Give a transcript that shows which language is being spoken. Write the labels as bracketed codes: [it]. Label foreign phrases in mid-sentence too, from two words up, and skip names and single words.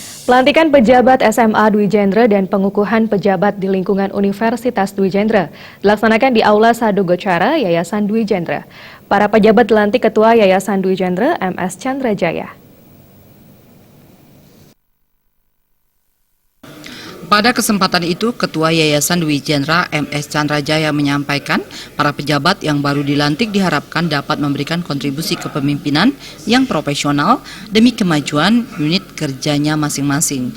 [id] Pelantikan pejabat SMA Dwi Jendra dan pengukuhan pejabat di lingkungan Universitas Dwi Jendra dilaksanakan di Aula Sadogo Cara Yayasan Dwi Jendra. Para pejabat dilantik Ketua Yayasan Dwi Jendra MS Chandra Jaya. Pada kesempatan itu, Ketua Yayasan Dwi Jendra MS Chandra Jaya menyampaikan para pejabat yang baru dilantik diharapkan dapat memberikan kontribusi kepemimpinan yang profesional demi kemajuan unit kerjanya masing-masing.